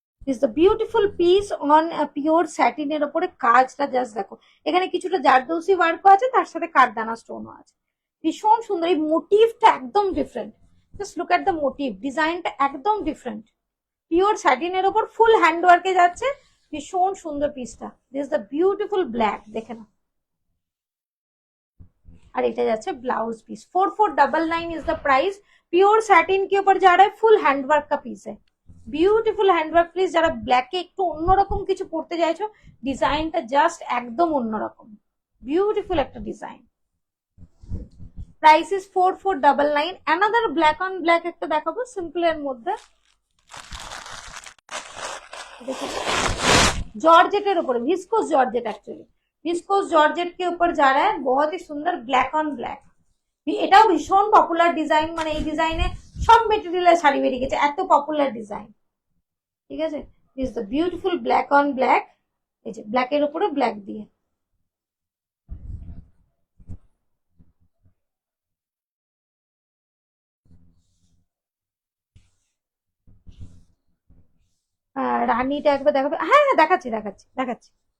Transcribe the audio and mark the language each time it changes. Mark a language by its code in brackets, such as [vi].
[bn] Is the beautiful piece on pure স্যাটিনের ওপরে, কাজটা just দেখো, এখানে কিছুটা জারদৌসি ওয়ার্কও আছে, তার সাথে কাঠদানা স্টোনও আছে, ভীষণ সুন্দর। এই মোটিভটা একদম different, just look at the motive, ডিজাইনটা একদম ডিফারেন্ট, পিওর স্যাটিনের ওপর ফুল হ্যান্ডওয়ার্কে যাচ্ছে, ভীষণ সুন্দর পিসটা। দিস দ্য বিউটিফুল ব্ল্যাক, দেখে না। [en] और [bn] এটা যাচ্ছে [en] Blouse piece, 4499 is the price. [hi] Pure satin के ऊपर जा रहा है, फुल हैंडवर्क का पीस है, [en] Beautiful handwork please. [bn] যারা ব্ল্যাকে একটু অন্যরকম কিছু পড়তে চাইছো, ডিজাইনটা জাস্ট একদম অন্যরকম, বিউটিফুল একটা design. [en] Price is 4499। [bn] Another black on black একটা দেখাবো সিম্পল এর মধ্যে, [hi] जॉर्जेटेर ऊपर, viscous georgette, actually viscous georgette के ऊपर जा रहा है, बहुत ही सुंदर ब्लैक ऑन ब्लैक। [bn] এটাও ভীষণ পপুলার ডিজাইন, মানে এই ডিজাইনে সব মেটেরিয়ালের শাড়ি বেরিয়ে গেছে, এত পপুলার ডিজাইন, ঠিক আছে। This the beautiful black on black, এই যে ব্ল্যাকের উপরে ব্ল্যাক দিয়ে, রানীটা একবার দেখাবে, হ্যাঁ হ্যাঁ দেখাচ্ছি দেখাচ্ছি দেখাচ্ছি।